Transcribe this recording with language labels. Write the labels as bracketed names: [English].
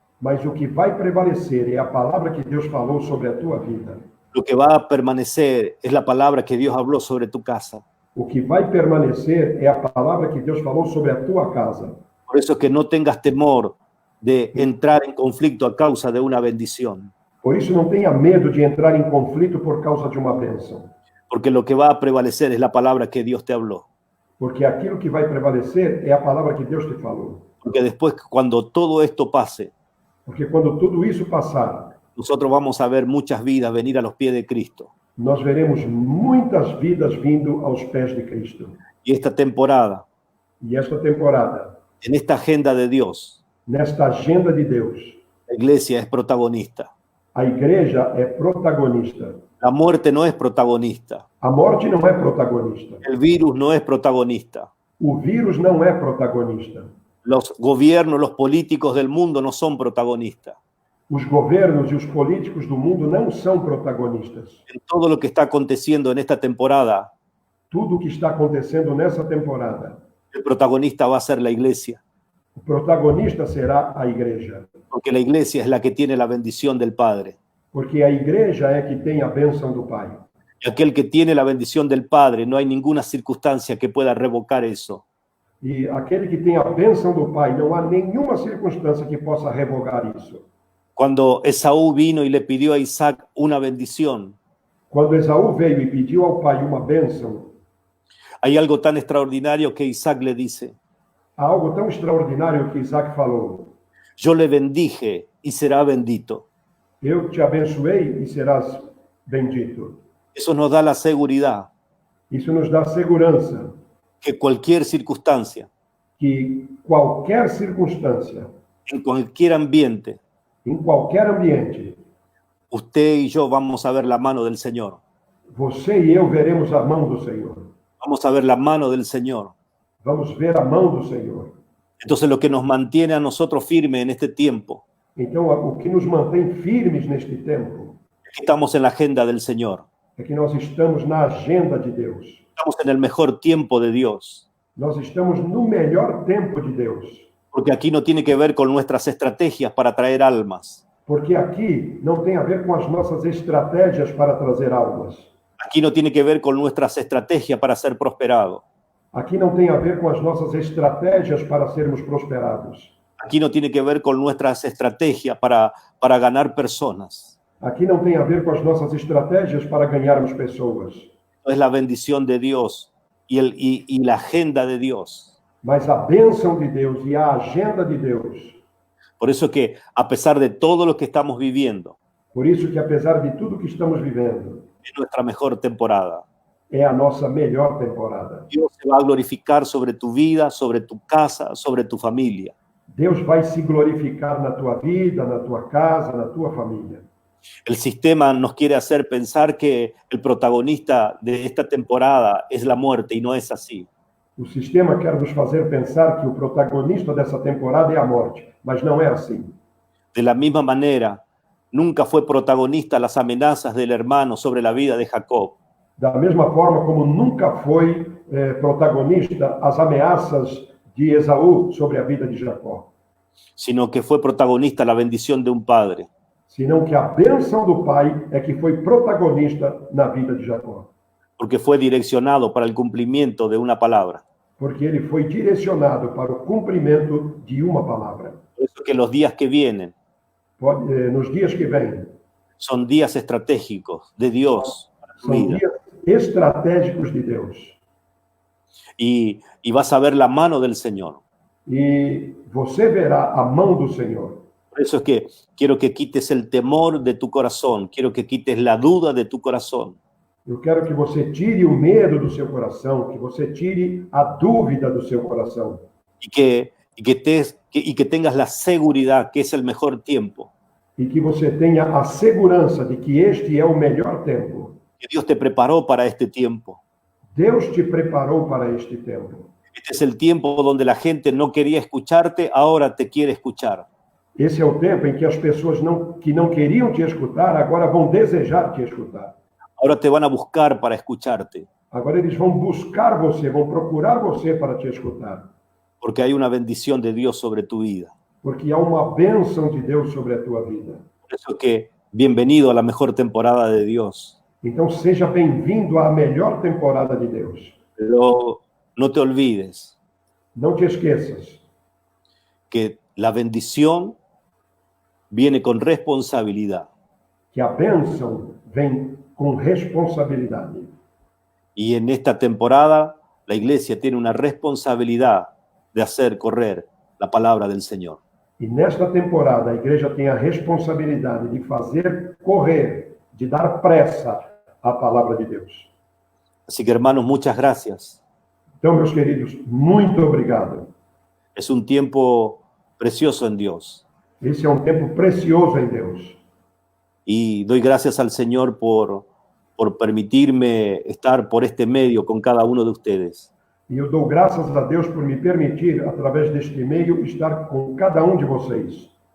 [Portuguese] mas o que vai prevalecer é a palavra que Deus falou sobre a tua vida. [Spanish] Lo que va a permanecer es la palabra que Dios habló sobre tu casa. [Portuguese] O que vai permanecer é a palavra que Deus falou sobre a tua casa. [Spanish] Por eso que no tengas temor de entrar en conflicto a causa de una bendición, [Portuguese] Por isso não tenha medo de entrar em conflito por causa de uma bênção, [Spanish] porque lo que va a prevalecer es la palabra que Dios te habló. [Portuguese] porque aquilo que vai prevalecer é a palavra que Deus te falou. [Spanish] Porque después, cuando todo esto pase, [Portuguese] Porque quando tudo isso passar, [Spanish] nosotros vamos a ver muchas vidas venir a los pies de Cristo. [Portuguese] nós veremos muitas vidas vindo aos pés de Cristo. [Spanish] Y esta temporada, [Portuguese] E esta temporada, [Spanish] en esta agenda de Dios, [Portuguese] nesta agenda de Deus, [Spanish] la iglesia es protagonista. [Portuguese] a igreja é protagonista. [Spanish] La muerte no es protagonista. [Portuguese] A morte não é protagonista. [Spanish] El virus no es protagonista. [Portuguese] O vírus não é protagonista. [Spanish] Los gobiernos, los políticos del mundo no son protagonistas. [Portuguese] Os governos e os políticos do mundo não são protagonistas. [Spanish] En todo lo que está aconteciendo en esta temporada, [Portuguese] Tudo o que está acontecendo nessa temporada, [Spanish] el protagonista va a ser la iglesia, [Portuguese] o protagonista será a igreja. [Spanish] porque la iglesia es la que tiene la bendición del Padre. [Portuguese] Porque a igreja é que tem a bênção do Pai. [Spanish] Y aquel que tiene la bendición del Padre, no hay ninguna circunstancia que pueda revocar eso. [Portuguese] E aquele que tem a bênção do Pai, não há nenhuma circunstância que possa revogar isso. [Spanish] Cuando Esaú vino y le pidió a Isaac una bendición, [Portuguese] Quando Esaú veio e pediu ao pai uma bênção, [Spanish] hay algo tan extraordinario que Isaac le dice: [Portuguese] há algo tão extraordinário que Isaac falou: [Spanish] yo le bendije y será bendito. [Portuguese] eu te abençoei e serás bendito. [Spanish] Eso nos da la seguridad [Portuguese] Isso nos dá segurança [Spanish] que cualquier circunstancia, [Portuguese] que qualquer circunstância, [Spanish] en cualquier ambiente, [Portuguese] em qualquer ambiente, [Spanish] usted y yo vamos a ver la mano del Señor. [Portuguese] você e eu veremos a mão do Senhor. [Spanish] Vamos a ver la mano del Señor. [Portuguese] Vamos ver a mão do Senhor. [Spanish] Entonces lo que nos mantiene a nosotros firmes en este tiempo [Portuguese] Então, o que nos mantém firmes neste tempo [Spanish] es que estamos en la agenda del Señor. [Portuguese] é que nós estamos na agenda de Deus. [Spanish] Estamos en el mejor tiempo de Dios. [Portuguese] Nós estamos no melhor tempo de Deus. [Spanish] Porque aquí no tiene que ver con nuestras estrategias para traer almas. [Portuguese] Porque aqui não tem a ver com as nossas estratégias para trazer almas. [Spanish] Aquí no tiene que ver con nuestras estrategias para ser prosperados. [Portuguese] Aqui não tem a ver com as nossas estratégias para sermos prosperados. [Spanish] Aquí no tiene que ver con nuestras estrategias para ganar personas. [Portuguese] Aqui não tem a ver com as nossas estratégias para ganharmos pessoas. [Spanish] Es la bendición de Dios y la agenda de Dios. [Portuguese] Mas a bênção de Deus e a agenda de Deus. [Spanish] Por eso que a pesar de todo lo que estamos viviendo, [Portuguese] Por isso que apesar de tudo que estamos vivendo, [Spanish] es nuestra mejor temporada. [Portuguese] é a nossa melhor temporada. [Spanish] Dios se va a glorificar sobre tu vida, sobre tu casa, sobre tu familia. [Portuguese] Deus vai se glorificar na tua vida, na tua casa, na tua família. [Spanish] El sistema nos quiere hacer pensar que el protagonista de esta temporada es la muerte y no es así. [Portuguese] O sistema quer nos fazer pensar que o protagonista dessa temporada é a morte, mas não é assim. [Spanish] De la misma manera, nunca fue protagonista las amenazas del hermano sobre la vida de Jacob. [Portuguese] Da mesma forma como nunca foi protagonista as ameaças de Esaú sobre a vida de Jacó, [Spanish] Sino que fue protagonista la bendición de un padre. [Portuguese] senão que a bênção do Pai é que foi protagonista na vida de Jacó. [Spanish] porque fue direccionado para el cumplimiento de una palabra. [Portuguese] Porque ele foi direcionado para o cumprimento de uma palavra. [Spanish] Por eso que los días que vienen [Portuguese] Nos dias que vêm, [Spanish] son días estratégicos de Dios para tu [Portuguese] são [Spanish] vida. [Portuguese] dias estratégicos de Deus. [Spanish] Y vas a ver la mano del Señor. [Portuguese] E você verá a mão do Senhor. [Spanish] Por eso es que quiero que quites el temor de tu corazón, quiero que quites la duda de tu corazón. [Portuguese] Eu quero que você tire o medo do seu coração, que você tire a dúvida do seu coração. [Spanish] Y que tengas la seguridad que es el mejor tiempo, [Portuguese] E que você tenha a segurança de que este é o melhor tempo. [Spanish] que Dios te preparó para este tiempo. [Portuguese] Deus te preparou para este tempo. [Spanish] Este es el tiempo donde la gente no quería escucharte, ahora te quiere escuchar. [Portuguese] Esse é o tempo em que as pessoas que não queriam te escutar, agora vão desejar te escutar. [Spanish] Ahora te van a buscar para escucharte, [Portuguese] Agora eles vão buscar você, vão procurar você para te escutar. [Spanish] porque hay una bendición de Dios sobre tu vida. [Portuguese] Porque há uma bênção de Deus sobre a tua vida. [Spanish] Por eso es que bienvenido a la mejor temporada de Dios. [Portuguese] Então seja bem-vindo à melhor temporada de Deus. [Spanish] Pero no te olvides [Portuguese] Não te esqueças [Spanish] que la bendición viene con responsabilidad. [Portuguese] que a bênção vem com responsabilidade. [Spanish] Y en esta temporada la iglesia tiene una responsabilidad de hacer correr la palabra del Señor. [Portuguese] E nesta temporada a igreja tem a responsabilidade de fazer correr, de dar pressa à palavra de Deus. [Spanish] Así que hermanos, muchas gracias. [Portuguese] Então, meus queridos, muito obrigado. [Spanish] Es un tiempo precioso en Dios. [Portuguese] Esse é um tempo precioso em Deus. [Spanish] Y doy gracias al Señor por permitirme estar por este medio con cada uno de ustedes. [Portuguese] E eu dou graças a Deus por me permitir, através deste meio, estar com cada um de vocês.